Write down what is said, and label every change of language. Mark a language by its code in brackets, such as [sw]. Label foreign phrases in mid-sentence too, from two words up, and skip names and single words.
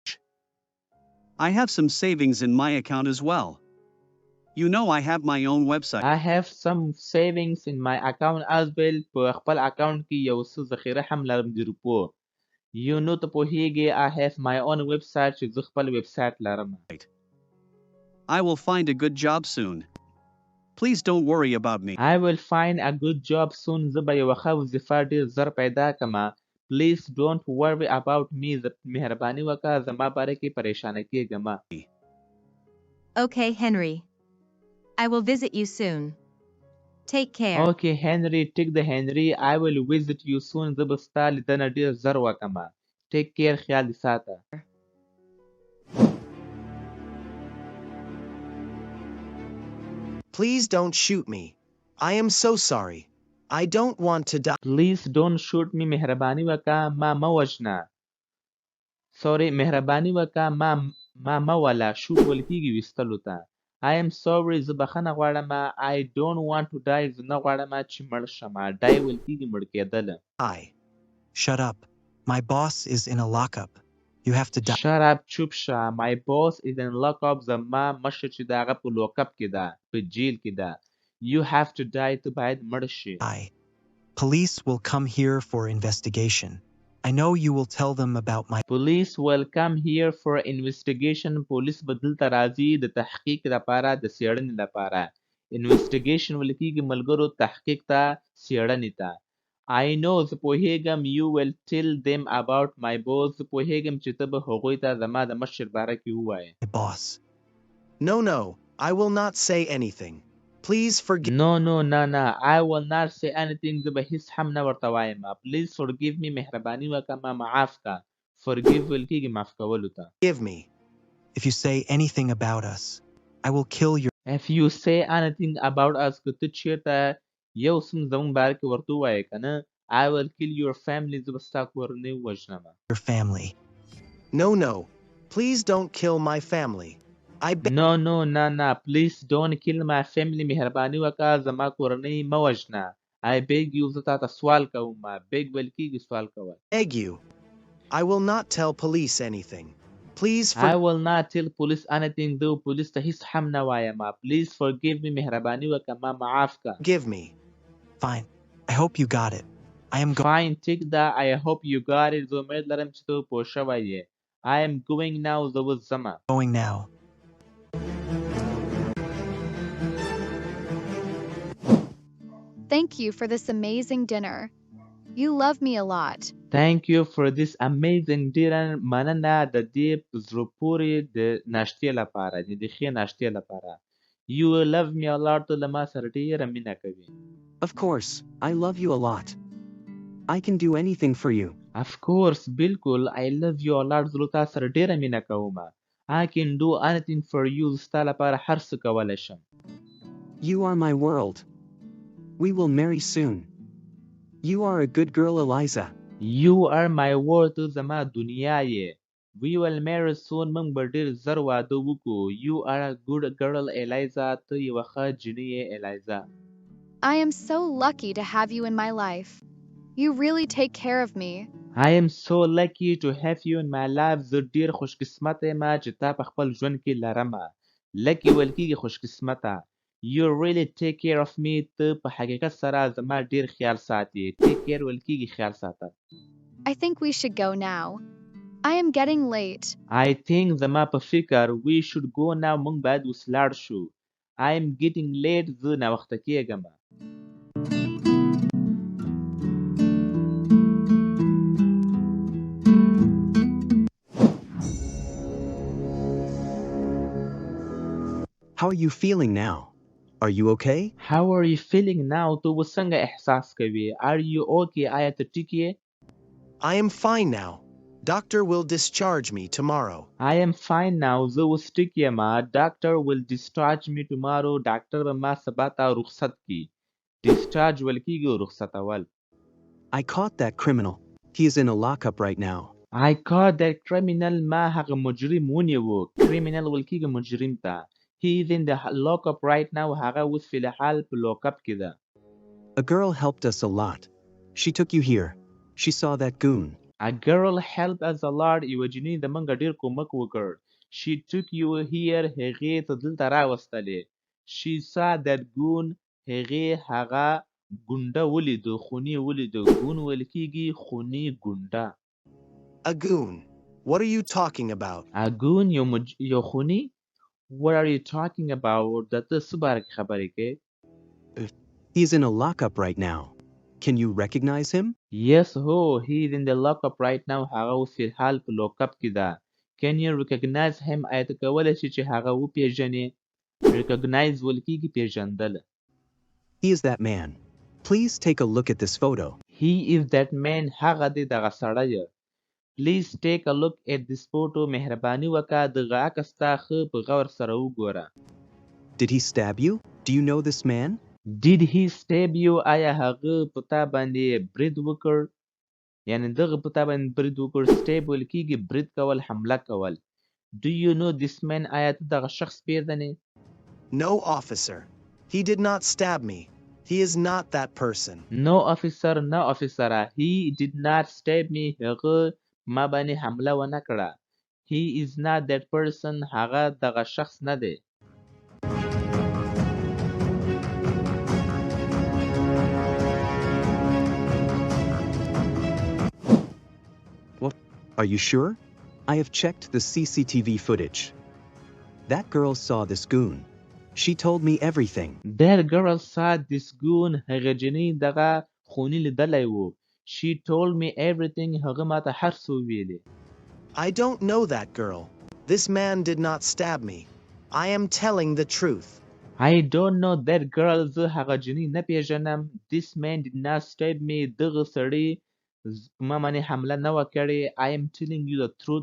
[en] I have some savings in my account as well. You know I have my own website. I have some savings in my account as well [ps] په خپل اکاونټ کې یو څه ذخیره هم لرم د روپو [en] You know [ps] ته پوهیږې [en] I have my own website [ps] چې زه خپل ویب سایټ لرم [en] I will find a good job soon. Please don't worry about me. I will find a good job soon [ps] زه به یوه ښه وظیفه ډېر زر پیدا کړمه [en] Please don't worry about me [ps] مهرباني وکړه زما باره کې پریشانه کېږه مه [en] Okay, Henry. I will visit you soon. Take care. Okay Henry take the Henry I will visit you soon [ps] زه به ستا لیدنه ډېر زر وکړمه [en] Take care [ps] خیال دې ساته [en] Please don't shoot me. I am so sorry. I don't want to die. Please don't shoot me [ps] مهرباني وکړه ما مه وژنه Sorry مهرباني وکړه ما مه وله shoot ویل کېږي ویستلو ته [en] I am sorry [ps] زه بخښنه غواړم [en] I don't want to die [ps] زه نه غواړم چې مړ شم die ویل کېږي مړ کېدل [en] Shut up. My boss is in a lockup. You have to die. Shut up [ps] چوپ شه [en] My boss is in lockup [ps] زما مشر چې د هغه په لوکپ کې ده په جیل کې ده [en] You have to die [ps] ته باید مړ شي [en] Police will come here for investigation. I know you will tell them about my... Police will come here for investigation [ps] پولیس به دلته راځي د تحقیق لپاره د څېړنې لپاره investigation ویل کېږي ملګرو تحقیق ته څېړنې ته [en] I know [ps] زه پوهیږم [en] you will tell them about my boss [ps] زه پوهیږم چې ته به هغوی ته زما د مشر باره کې ووایې [en] boss. No, I will not say anything. Please forgive. No, I will not say anything. [ps] زه به هیڅ هم نه ورته وایم. [en] Please forgive me. [ps] مهرباني وکړه ما معاف کا. Forgive ویل کېږي معاف کولو ته. [en] me. If you say anything about us, I will kill your If you say anything about us [ps] که ته چېرته یو څه زموږ باره کې ورته ووایې که نه [en] I will kill your family. [ps] زه به ستا کورنۍ ووژنم. [en] family. No. Please don't kill my family. I beg. No. Please don't kill my family. [ps] مهرباني وکړه زما کورنۍ مه وژنه. [en] I beg you. [ps] زه تا ته سوال کوم. beg ویل کېږي سوال کول. [en] Beg you. I will not tell police anything. Please I will not tell police anything. [ps] زه پولیس ته هیڅ هم نه وایم. [en] Please forgive me. [ps] مهرباني وکړه ما معاف کړه. [en] forgive me. Fine. I hope you got it. I am Fine. [ps] ټیک ده. [en] I hope you got it. [ps] زه امید لرم چې ته پوه شوی یې. [en] I am going now. [ps] زه اوس ځمه. [en] going now. Thank you for this amazing dinner. You love me a lot. Thank you for this amazing dinner. [ps] مننه د دې په زړه پورې د ناشتې لپاره د ښې ناشتې لپاره. [en] You love me a lot. [ps] ته له ما سره ډېره مینه کوي. [en] Of course, I love you a lot. I can do anything for you. Of course, بالکل. I love you a lot. [ps] زه له تا سره ډېره مینه کوم. [en] I can do anything for you. [ps] ستا لپاره هر څه کولی شم. [en] You are my world. We will marry soon. You are a good girl, Eliza. You are my world. [ps] ته زما دنیا یې. [en] We will marry soon. [ps] موږ به ډېر زر واده وکړو. [en] You are a good girl, Eliza. [ps] ته یوه ښه جینۍ یې Eliza. [en] I am so lucky to have you in my life. You really take care of me. I am so lucky to have you in my life. [ps] زه ډېر خوشقسمته یم چې تا په خپل ژوند کې لرمه. Lucky ویل کېږي خوشقسمته. [en] You really take care of me. [ps] ته په حقیقت سره زما ډېر خیال ساتي. Take care ویل کېږي خیال ساته. [en] I think we should go now. I am getting late. I think [ps] زما په فکر [en] we should go now. [ps] موږ باید اوس لاړ شو. [en] I am getting late. [ps] زه ناوخته کېږم. [en] How are you feeling now? Are you okay? How are you feeling now? [ps] ته اوس څنګه احساس کوي? [en] Are you okay? [ps] آیا ته ټیک یې؟ [en] I am fine now. Doctor will discharge me tomorrow. I am fine now. [ps] زه اوس ټیک یم. [en] Doctor will discharge me tomorrow. [ps] ډاکټر به ما سبا ته رخصت کړي. Discharge ویل کېږي رخصتول. [en] I caught that criminal. He is in a lockup right now. I caught that criminal. [ps] ما هغه مجرم ونیو. Criminal ویل کېږي مجرم ته. [en] He is in the lockup right now. [ps] هغه اوس فی الحال په لوکاپ کې ده. [en] A girl helped us a lot. She took you here. She saw that goon. A girl helped us a lot. [ps] یوه جینۍ د موږ ډېر کومک وکړ. [en] She took you here. [ps] هغې ته دلته راوستلې. [en] She saw that goon. [ps] هغې هغه ګونډه ولیدو. خوني ولیدو. ګون ویل کېږي خوني ګونډه. [en] A goon. What are you talking about? A goon [ps] یو خوني. [en] What are you talking about? [ps] د ته څه باره کې خبرې کوې؟ [en] He is in a lockup right now. Can you recognize him? Yes, he is in the lockup right now. [ps] هغه اوس فی الحال په لوکاپ کې ده. [en] Can you recognize him? [ps] آیا ته کولی شې چې هغه وپېژنې؟ Recognize ویل کېږي پېژندل. [en] He is that man. Please take a look at this photo. He is that man. [ps] هغه دی دغه سړی. [en] Please take a look at this photo. [ps] مهرباني وکړه دغه عکس ته ښه په غور سره وګوره. [en] Did he stab you? Do you know this man? Did he stab you? [ps] آیا هغه په تا باندې برید وکړ؟ یعنې دغه په تا باندې برید وکړ. Stab ویل کېږي برید کول حمله کول. [en] Do you know this man? [ps] آیا ته دغه شخص پېژنې؟ [en] No, officer. He did not stab me. He is not that person. No, officer. نه officer. He did not stab me. [ps] هغه ما باندې حمله ونه کړه. [en] He is not that person. [ps] هغه دغه شخص نه دی. [en] What? Are you sure? I have checked the CCTV footage. That girl saw this goon. She told me everything. That girl saw this goon. [ps] هغه جنۍ دغه خوني لیدلی و. [en] She told me everything. [ps] هغه ما ته هر څه ویلي. [en] I don't know that girl. This man did not stab me. I am telling the truth. I don't know that girl. [ps] زه هغه جنۍ نه پیژنم. [en] This man did not stab me. [ps] دغه سړي ما باندې حمله نه وه کړې. [en] I am telling you the truth.